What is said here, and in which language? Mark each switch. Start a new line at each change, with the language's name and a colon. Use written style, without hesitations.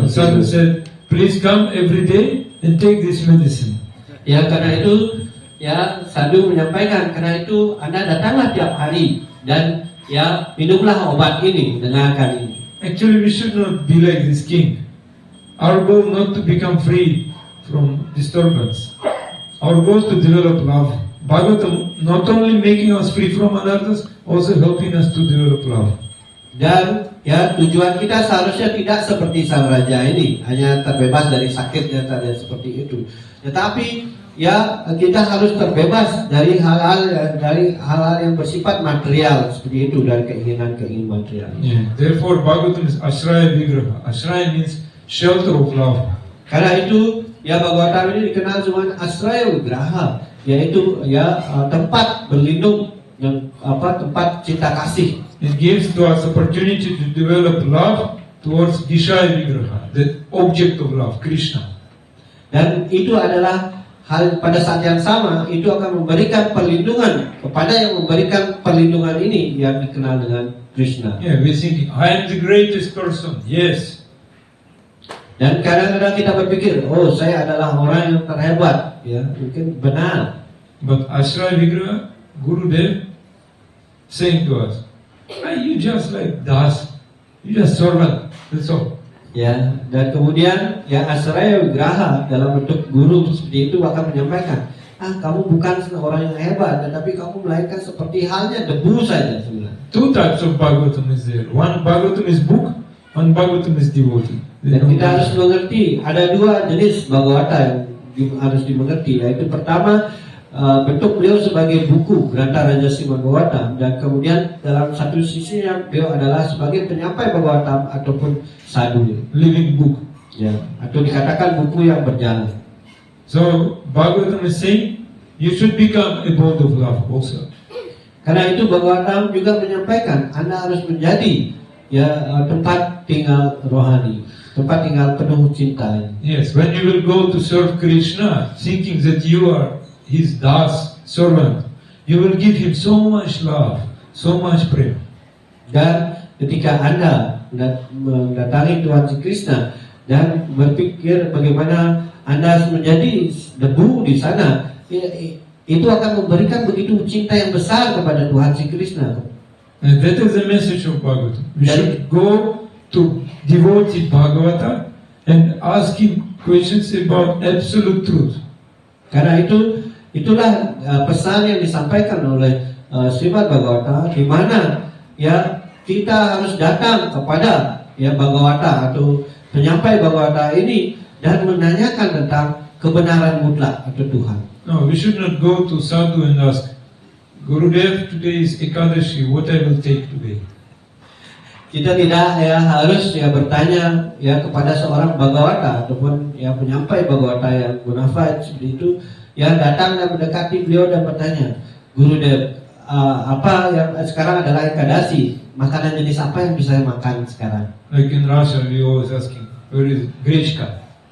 English: Sadhu said, please come every day and take this medicine.
Indonesian: Ya, karena itu ya sadhu menyampaikan, karena itu Anda datanglah tiap hari dan ya minumlah obat ini, dengarkan ini.
English: Actually, we should not be like this king. Our goal not to become free from disturbance. Our goal to develop love. Bhagavatam not only making us free from anarthas, also helping us to develop love.
Indonesian: Dan ya tujuan kita seharusnya tidak seperti sang raja ini, hanya terbebas dari sakitnya saja seperti itu. Tetapi ya kita harus terbebas dari hal-hal yang bersifat material seperti itu, dari keinginan material.
English: Yeah. Therefore, Bhagavatam is Ashraya Vigraha. Ashraya means shelter of love.
Indonesian: Karena itu ya Bhagavatam ini dikenal dengan Ashraya Vigraha, yaitu ya tempat berlindung, yang tempat cinta kasih.
English: It gives to us opportunity to develop love towards Gishaya Vigraha, the object of love, Krishna.
Indonesian: Dan itu adalah hal pada saat yang sama, itu akan memberikan perlindungan kepada yang memberikan perlindungan ini yang dikenal dengan Krishna.
English: Yeah, we think I am the greatest person. Yes.
Indonesian: Dan kadang-kadang kita berpikir, oh saya adalah orang yang terhebat, ya mungkin benar.
English: But Ashraya Vigraha, Gurudev saying to us, you just like das, you just servant, that's all.
Indonesian: Ya, dan kemudian ya Ashraya Vigraha dalam bentuk guru seperti itu akan menyampaikan, kamu bukan orang yang hebat, tetapi kamu melahirkan seperti halnya debu saja sebenarnya.
English: Two types of Bhagavatam is there. One Bhagavatam is book, one Bhagavatam is devotee.
Indonesian: Dan kita harus mengerti ada dua jenis Bhagavata yang harus dimengerti, yaitu pertama bentuk beliau sebagai buku Grantha Raja Srimad Bhagavatam, dan kemudian dalam satu sisi yang beliau adalah sebagai penyampai Bhagavatam ataupun sadhu,
English: Living book.
Indonesian: ya, atau dikatakan buku yang berjalan.
English: So Bhagavatam is saying you should become a abode of love also.
Indonesian: Karena itu Bhagavatam juga menyampaikan Anda harus menjadi ya tempat tinggal rohani, tempat tinggal penuh cinta.
English: Yes, when you will go to serve Krishna, thinking that you are his das, servant, you will give him so much love, so much prema.
Indonesian: Dan ketika Anda mendatangi Tuhan Sri Krishna dan berpikir bagaimana Anda harus menjadi debu di sana, itu akan memberikan begitu cinta yang besar kepada Tuhan Sri Krishna.
English: And that is the message of Bhagavatam. We should go to devotee Bhagavata and ask him questions about absolute truth.
Indonesian: Karena itulah pesan yang disampaikan oleh Srimad Bhagavata, di mana ya kita harus datang kepada ya Bhagavata atau penyampai Bhagavata ini dan menanyakan tentang kebenaran mutlak atau Tuhan.
English: No, we should not go to sadhu and ask, Gurudev, today is Ekadashi, what I will take today?
Indonesian: Kita tidak ya harus ya bertanya ya kepada seorang Bhagavata ataupun ya penyampai Bhagavata yang bonafide seperti itu, ya datang dan mendekati beliau dan bertanya, Gurudev, apa yang sekarang adalah Ekadasi, makanan jenis apa yang bisa saya makan sekarang?
English: Like in Russia, we always asking, where is Grechka?